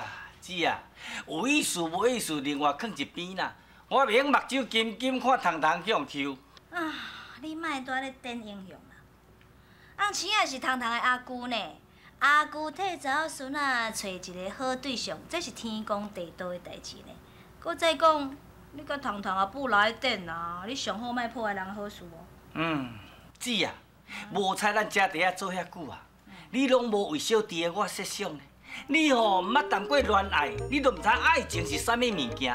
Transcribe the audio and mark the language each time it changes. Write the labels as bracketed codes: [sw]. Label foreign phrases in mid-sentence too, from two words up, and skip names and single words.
[nan] 姊啊，有意思无意思，另外放一边啦。我袂用目睭金看糖去用抽。你莫在咧演英雄。翁生也是糖的阿姑呢，阿姑替查某孙仔找一个好对象，这是天公地道的代志呢。搁再讲，你甲糖阿母来电啊，你上好莫破坏人好事哦。姊啊，无采咱家弟仔做遐久啊，你拢无为小弟的我设想呢。你毋捌谈过恋爱，你都毋知爱情是啥物物件。